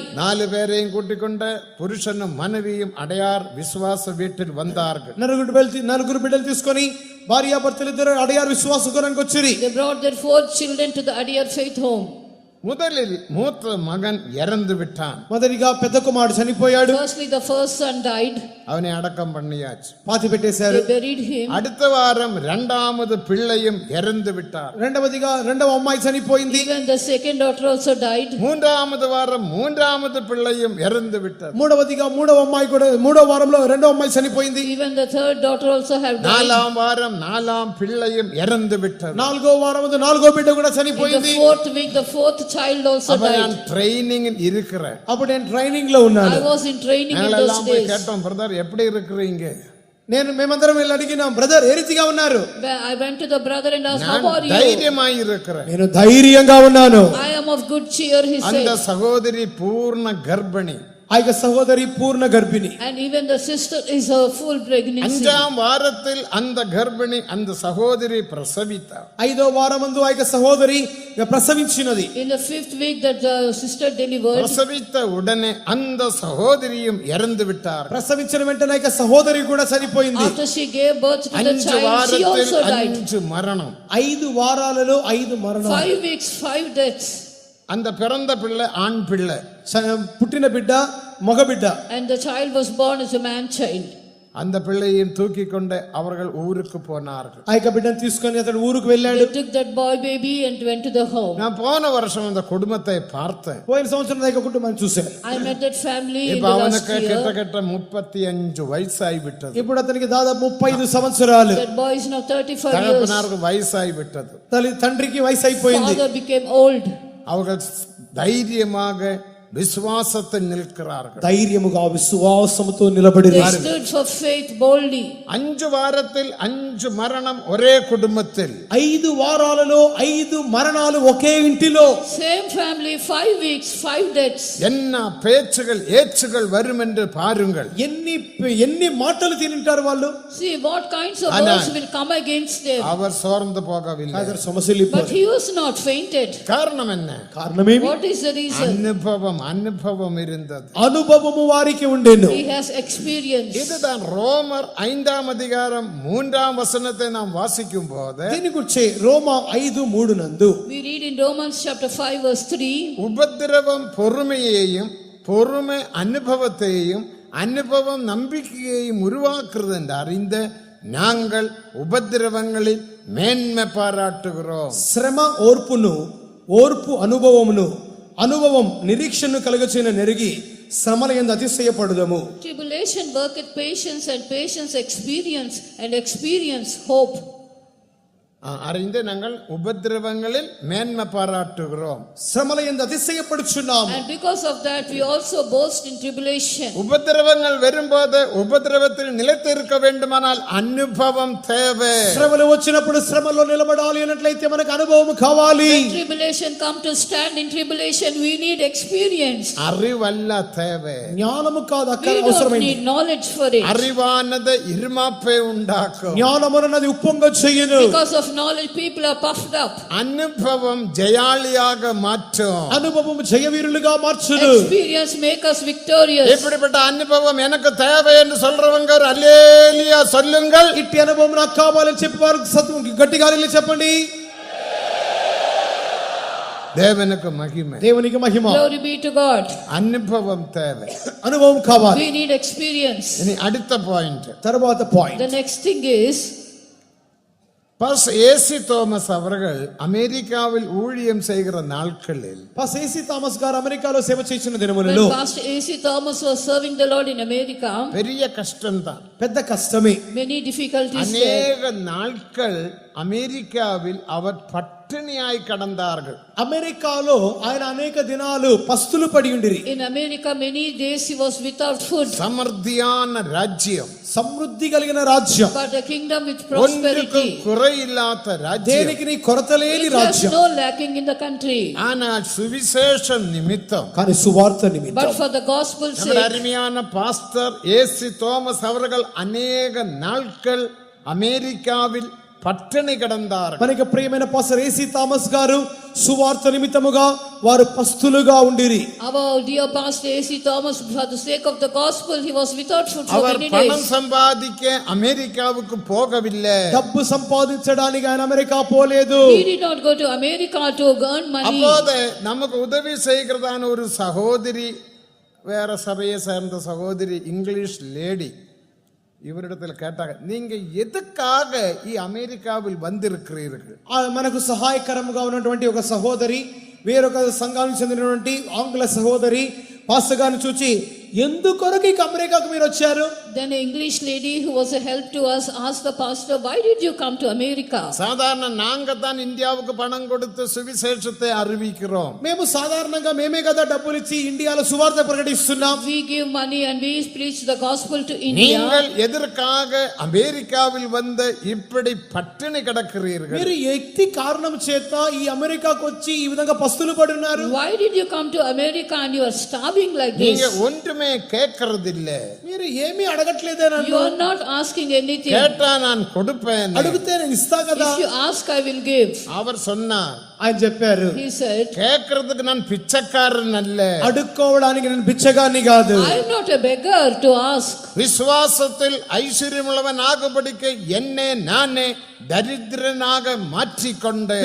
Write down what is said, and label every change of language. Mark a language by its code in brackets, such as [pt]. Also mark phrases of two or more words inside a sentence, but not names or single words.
[ta] 4 பேரையும் கூட்டிக் கொண்டு புருஷனும் மனைவியும் அடையார் விசுவாச வீட்டில் வந்தார்கள். [te] 4 బిడ్డలు తీసుకొని భార్యాభర్తలు ఇద్దరు అడయారు విశ్వాస గృహానికి వచ్చిరి. [en] They brought their 4 children to the Adiyar faith home. [ta] முதலில் மூத்த மகன் இறந்து விட்டான். [te] మొదటిగా పెద్ద కుమారుడు చనిపోయాడు. [en] Firstly, the first son died. [ta] அவனை அடக்கம் பண்ணியாச்சு. [te] పాతి పెట్టేశారు. [en] They buried him. [ta] அடுத்த வாரம் 2வது பிள்ளையும் இறந்து விட்டார். [te] రెండవదిగా రెండవ అమ్మాయి చనిపోయింది. [en] Even the second daughter also died. [ta] 3வது வாரம் 3வது பிள்ளையும் இறந்து விட்டார். [te] మూడవదిగా మూడవ అమ్మాయి కూడా మూడవ వారంలో రెండవ అమ్మాయి చనిపోయింది. [en] Even the third daughter also have died. [ta] 4ஆம் வாரம் 4ஆம் பிள்ளையும் இறந்து விட்டார். [te] నాలుగో వారం నాలుగో బిడ్డ కూడా [en] In the [te] చనిపోయింది. [en] 4th week, the 4th child also [ta] அப்ப நான் [en] died. [ta] ட்ரைனிங் இருக்கிறேன். [te] అప్పుడు నేను ట్రైనింగ్ లో ఉన్నాను. [en] I was in training in those [ta] நாங்கெல்லாம் போய் [en] days. [ta] கேட்டோம், பிரதர் எப்படி இருக்கிறீங்க? [te] మేమందరం వెళ్ళి అడిగినాం, బ్రదర్ ఏ రీతిగా ఉన్నారు? [en] I went to the brother and asked, how [ta] நான் [en] are you? [ta] தைரியமாய் இருக்கிறேன். [te] నేను ధైర్యంగా ఉన్నాను. [en] I am of good cheer, he [ta] அந்த [en] said. [ta] சகோதரி பூர்ண கர்ப்பிணி. [te] ఆ యొక్క సహోదరి పూర్ణ గర్భిణి. [en] And even the sister is a full pregnancy. [ta] 5ஆம் வாரத்தில் அந்த கர்ப்பிணி அந்த சகோதரி பிரசவித்தார். [te] 5వ వారమందు ఆ యొక్క సహోదరి ప్రసవించినది. [en] In the 5th week that the sister delivered, [ta] பிரசவித்த உடனே அந்த சகோதரியும் இறந்து விட்டார். [te] ప్రసవించిన వెంటనే ఆ యొక్క సహోదరి కూడా చనిపోయింది. [en] after she gave birth to the 5 child, she [ta] வாரத்தில் [en] also died. [ta] 5 மரணம். [te] 5 వారాలలో 5 మరణాలు. [en] 5 weeks, 5 deaths. [ta] அந்த பிறந்த பிள்ளை ஆண் பிள்ளை. [te] పుట్టిన బిడ్డ మగ బిడ్డ. [en] And the child was born as a man child. [ta] அந்த பிள்ளையையும் தூக்கி கொண்டு அவர்கள் ஊருக்கு போனார்கள். [te] ఆ యొక్క బిడ్డను తీసుకొని అతడు ఊరుకు వెళ్ళాడు. [en] They took that boy baby and went to the home. [ta] நான் போன வருஷம் அந்த குடும்பத்தை பார்த்தேன். [te] పోయిన సంవత్సరం ఆ యొక్క కుటుంబాన్ని చూశాను. [en] I met that family in [ta] இப்ப [en] the last [ta] அவனுக்கு [en] year. [ta] கிட்டத்தட்ட 35 வயசாகி விட்டது. [te] ఇప్పుడు అతనికి దాదాపు 35 సంవత్సరాలు. [en] That boy is now 35 years. [ta] தகப்பனாருக்கு வயசாகி விட்டது. [te] తండ్రికి వయసు అయిపోయింది. [en] Father became old. [ta] அவர்கள் தைரியமாக விசுவாசத்தில் நிற்கிறார்கள். [te] ధైర్యముగా విశ్వాసముతో నిలబడి [en] They stood for faith boldly. [ta] 5 வாரத்தில் 5 மரணம் ஒரே குடும்பத்தில். [te] 5 వారాలలో 5 మరణాలు ఒకే ఇంటిలో. [en] Same family, 5 weeks, 5 deaths. [ta] என்ன பேச்சுகள் ஏச்சுகள் வரும் என்று பாருங்கள். [te] ఎన్ని మాటలు తింటారు వాళ్ళు. [en] See what kinds of Anna. words will come against them. [ta] அவர் சோர்ந்து போகவில்லை. [te] సమస్యలు [en] But he was not fainted. [ta] காரணம் என்ன? [te] కారణమేమి? [en] What is the reason? [ta] அனுபவம் அனுபவம் இருந்தது. [te] అనుభవము వారికి ఉండెను. [en] He has experience. [ta] இதுதான் ரோமர் 5ஆம் அதிகாரம் 3ஆம் வசனத்தை நாம் வாசிக்கும் போது [te] దీని గురించి రోమా 5:3 నందు [en] We read in Romans chapter 5 verse 3. [ta] உபத்திரவம் பொறுமையையும் பொறுமை அனுபவத்தையும் அனுபவம் நம்பிக்கையையும் உருவாக்குறது என்று அறிந்த நாங்கள் உபத்திரவங்களில் மேன்மை பாராட்டுகிறோம். [te] శ్రమ ఓర్పును, ఓర్పు అనుభవమును, అనుభవం నిరీక్షను కలుగచేయన నెరిగి శ్రమల యందు అతిశయపడుదము. [en] Tribulation worketh patience, and patience experience, and experience hope. [ta] அறிந்து நாங்கள் உபத்திரவங்களில் மேன்மை பாராட்டுகிறோம். [te] శ్రమల యందు అతిశయపడుచున్నాము. [en] And because of that we also boast in tribulation. [ta] உபத்திரவங்கள் வரும்போது உபத்திரவத்தில் நிலைத்து இருக்க வேண்டுமானால் அனுபவம் தேவை. [te] శ్రమలు వచ్చినప్పుడు శ్రమలో నిలబడాలి అన్నట్లయితే మనకు అనుభవం కావాలి. [en] When tribulation come to stand in tribulation, we need experience. [ta] அறிவல்ல தேவை. [te] జ్ఞానము కాదు అక్కడ [en] We don't [te] అవసరమైంది. [en] need knowledge for it. [ta] அறிவானது இருமாப்பை உண்டாக்கும். [te] జ్ఞానమునది ఉప్పొంగ చెయ్యును. [en] Because of knowledge people are puffed up. [ta] அனுபவம் ஜெயாளியாக மாற்றும். [te] అనుభవం జయవీరులుగా మార్చును. [en] Experience make us victorious. [ta] இப்படிப்பட்ட அனுபவம் எனக்கு தேவை என்று சொல்றவங்க ஒரு அல்லேலூயா சொல்லுங்கள். [te] ఇట్టి అనుభవం నాకు కావాలని చెప్పి వారు గట్టిగా హల్లెలూయా చెప్పండి. [ta] தேவனுக்கு மகிமை. [te] దేవునికి మహిమ. [en] Glory be to God. [ta] அனுபவம் தேவை. [te] అనుభవం కావాలి. [en] We need experience. [ta] இனி அடுத்த பாயிண்ட். [te] తర్వాత పాయింట్. [en] The next thing is, [ta] பாஸ்டர் ஏசி தோமஸ் அவர்கள் அமெரிக்காவில் ஊழியம் செய்கிற நாட்களில் [te] పాస్టర్ ఏసీ థామస్ గారు అమెరికాలో సేవ చేసిన దినములలో [en] when Pastor A.C. Thomas was serving the Lord in America, [ta] பெரிய கஷ்டம்தான். [te] పెద్ద కష్టమే. [en] many difficulties there. [ta] அநேக நாட்கள் அமெரிக்காவில் அவர் பட்டினியாய் கடந்தார்கள். [te] అమెరికాలో ఆయన అనేక దినాలు పస్తులు పడి ఉండిరి. [en] In America, many days he was without food. [ta] சமர்த்தியான ராஜ்யம், [te] సమృద్ధి కలిగిన రాజ్యం, [en] But a kingdom with [ta] ஒன்றுக்கு [en] prosperity. [ta] குறையில்லாத ராஜ்யம். [te] దేనికి నీ కొరత లేని [en] It has [te] రాజ్యం. [en] no lacking in the country. [ta] ஆனால் சுவிசேஷம் நிமித்தம் [te] కానీ సువార్త [en] But [te] నిమిత్తం [en] for the gospel's [ta] நம்முடைய [en] sake, [ta] அருமையான பாஸ்டர் ஏசி தோமஸ் அவர்கள் அநேக நாட்கள் அமெரிக்காவில் பட்டினி கிடந்தார்கள். [te] మనకి ప్రియమైన పాస్టర్ ఏసీ థామస్ గారు సువార్త నిమిత్తముగా వారు పస్తులుగా ఉండిరి. [en] our dear Pastor A.C. Thomas, for the sake of the gospel, he was without food for [ta] அவர் [en] many [ta] பணம் [en] days. [ta] சம்பாதிக்க அமெரிக்காவுக்கு போகவில்லை. [te] డబ్బు సంపాదించడానికి ఆయన అమెరికా పోలేదు. [en] He did not go to America to earn money. [ta] அப்போது நமக்கு உதவி செய்கிறதான ஒரு சகோதரி, வேற சபையை சேர்ந்த சகோதரி, [en] English lady, [ta] இவரிடத்தில் கேட்டாங்க, நீங்க எதுக்காக அமெரிக்காவில் வந்திருக்கிறீர்கள்? [te] మనకు సహాయకరంగా ఉన్నటువంటి ఒక సహోదరి, వేరొక సంఘానికి చెందినటువంటి ఆంగ్ల సహోదరి పాస్టర్ గారిని చూచి, ఎందుకొరకు ఈ అమెరికాకు మీరు వచ్చారు? [en] Then an English lady who was a help to us asked the pastor, why did you come to America? [ta] சாதாரண நாங்க தான் இந்தியாவுக்கு பணம் கொடுத்து சுவிசேஷத்தை அறிவிக்கிறோம். [te] మేము సాధారణంగా మేమే కదా డబ్బులు ఇచ్చి ఇండియాలో సువార్త ప్రకటిస్తున్నాం. [en] We give money and we preach the gospel to India. [ta] நீங்கள் எதற்காக அமெரிக்காவில் வந்து இப்படி பட்டினி கிடக்கிறீர்கள்? [te] మీరు ఎత్తి కారణం చేత ఈ అమెరికాకు వచ్చి ఈ విధంగా పస్తులు పడి ఉన్నారు. [en] Why did you come to America and you are starving like [ta] நீங்க [en] this? [ta] ஒன்றுமே கேட்கறதில்ல. [te] మీరు ఏమీ అడగట్లేదే [en] You [te] నన్ను. [en] are not asking anything. [ta] கேட்டா நான் கொடுப்பேன். [te] అడిగితే నేను ఇస్తా కదా. [en] If you ask, I will give. [ta] அவர் சொன்னார், [te] ఆయన చెప్పారు, [en] He said, [ta] கேட்கறதுக்கு நான் பிச்சைக்காரன் அல்ல. [te] అడుక్కోవడానికి నేను బిచ్చగాన్ని కాదు. [en] I am not a beggar to ask. [ta] விசுவாசத்தில் ஐஸ்வர்யமுள்ளவன் ஆகும்படிக்கு என்னை நானே தரித்திரனாக மாற்றிக்கொண்டேன்.